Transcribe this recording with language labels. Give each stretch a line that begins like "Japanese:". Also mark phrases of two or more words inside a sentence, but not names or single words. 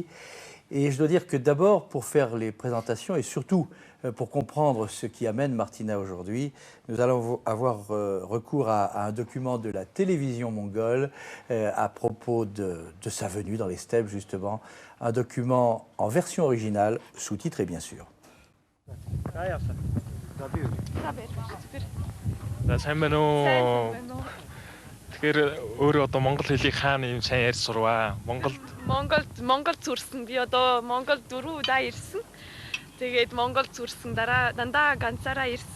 French: Et je dois dire que d'abord, pour faire les présentations et surtout pour comprendre ce qui amène Martina aujourd'hui, nous allons avoir recours à un document de la télévision mongole à propos de sa venue dans les steppes, justement. Un document en version originale, sous-titré bien sûr.
Mongolian: Сайн байна уу? Тэгэхээр өөрөө одоо монгол хэлийг хаана юм сайн ярьж сурваа? Монгол зүрсэн. Би одоо Монгол 4 удаа ирсэн. Тэгээд Монгол зүрсэн дандаа ганцаараа ирсэн.